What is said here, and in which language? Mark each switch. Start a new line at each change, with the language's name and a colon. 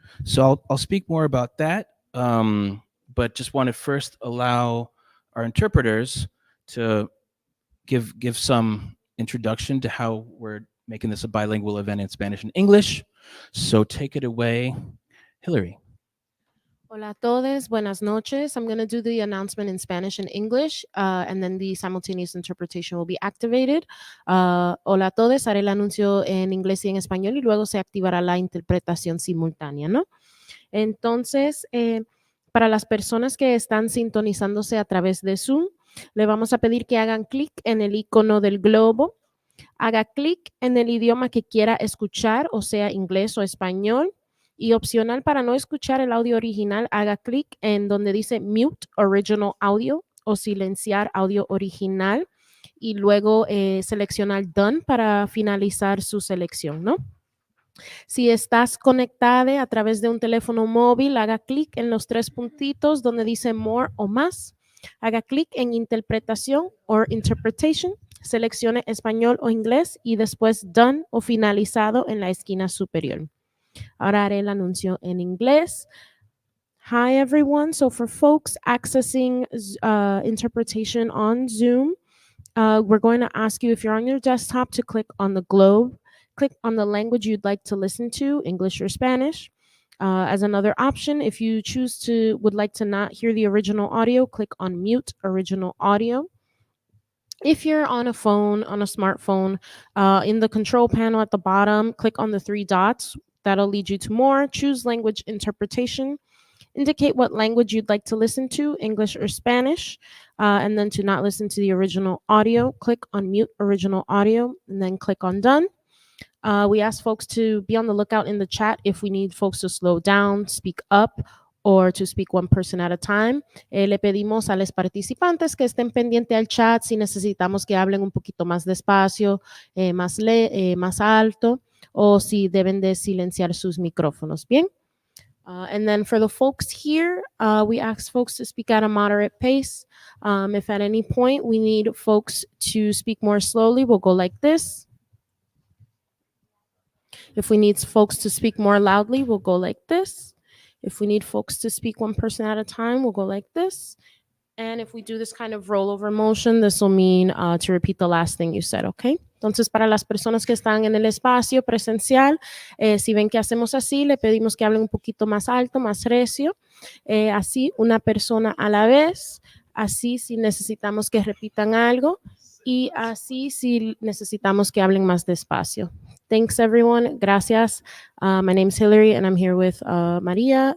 English: So I'll speak more about that, but just want to first allow our interpreters to give some introduction to how we're making this a bilingual event in Spanish and English. So take it away, Hillary.
Spanish: Hola a todos, buenas noches.
English: I'm going to do the announcement in Spanish and English, and then the simultaneous interpretation will be activated.
Spanish: Hola a todos, haré el anuncio en inglés y en español y luego se activará la interpretación simultánea, ¿no? Entonces, para las personas que están sintonizándose a través de Zoom, le vamos a pedir que hagan clic en el icono del globo, haga clic en el idioma que quiera escuchar, o sea, inglés o español. Y opcional, para no escuchar el audio original, haga clic en donde dice Mute Original Audio o silenciar audio original y luego seleccionar Done para finalizar su selección, ¿no? Si estás conectada a través de un teléfono móvil, haga clic en los 3 puntitos donde dice More o Más. Haga clic en Interpretación o Interpretation, seleccione español o inglés y después Done o finalizado en la esquina superior. Ahora haré el anuncio en inglés.
English: Hi, everyone. So for folks accessing interpretation on Zoom, we're going to ask you, if you're on your desktop, to click on the globe. Click on the language you'd like to listen to, English or Spanish. As another option, if you would like to not hear the original audio, click on Mute Original Audio. If you're on a phone, on a smartphone, in the control panel at the bottom, click on the 3 dots. That'll lead you to more. Choose language interpretation. Indicate what language you'd like to listen to, English or Spanish, and then to not listen to the original audio, click on mute original audio, and then click on done. We ask folks to be on the lookout in the chat if we need folks to slow down, speak up, or to speak one person at a time.
Spanish: Le pedimos a los participantes que estén pendientes al chat si necesitamos que hablen un poquito más despacio, más alto, o si deben de silenciar sus micrófonos. Bien.
English: And then for the folks here, we ask folks to speak at a moderate pace. If at any point we need folks to speak more slowly, we'll go like this. If we need folks to speak more loudly, we'll go like this. If we need folks to speak one person at a time, we'll go like this. And if we do this kind of rollover motion, this will mean to repeat the last thing you said, okay?
Spanish: Entonces, para las personas que están en el espacio presencial, si ven que hacemos así, le pedimos que hablen un poquito más alto, más recio, así una persona a la vez, así si necesitamos que repitan algo y así si necesitamos que hablen más despacio.
English: Thanks, everyone.
Spanish: Gracias.
English: My name is Hillary and I'm here with Maria.